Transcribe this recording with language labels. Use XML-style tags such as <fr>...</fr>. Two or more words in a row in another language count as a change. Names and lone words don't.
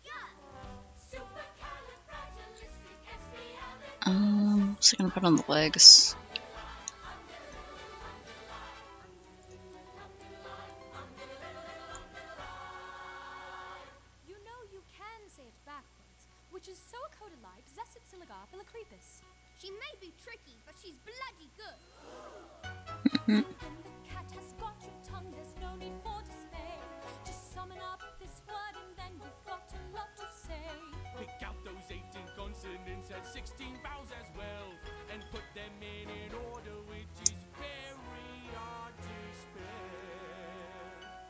<en>Supercalifragilisticexpialidocious. What's I gonna put on the legs? You know you can say it backwards, which is so codalite, zessit siligar philocrepus. She may be tricky, but she's bloody good. So when the cat has got your tongue, there's no need for dismay. Just summon up this word and then you've got a lot to say. Pick out those 18 consonants and 16 vowels as well, and put them in an order which is very hard to spell.</en>